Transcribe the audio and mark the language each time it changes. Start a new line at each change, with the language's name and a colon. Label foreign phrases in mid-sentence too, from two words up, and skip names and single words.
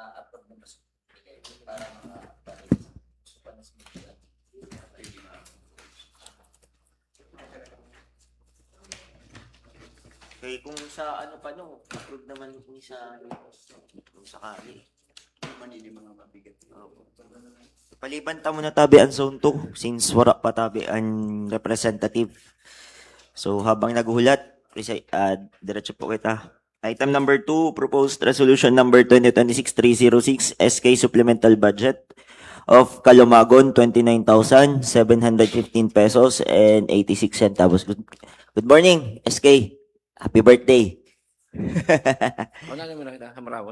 Filipino: Kaya kung sa ano pa no, approve naman ni sa kung sakali.
Bikol: Paliban ta muna tabi ang zone 2 since wala pa tabi ang representative. So habang naghulat, diretso po kita.
English: Item number 2, proposed resolution number 2026-306 SK supplemental budget of Kalumagon 29,715 pesos and 86 centavos. Good morning, SK. Happy birthday.
Bikol: Wala naman na kita. Hamarawon.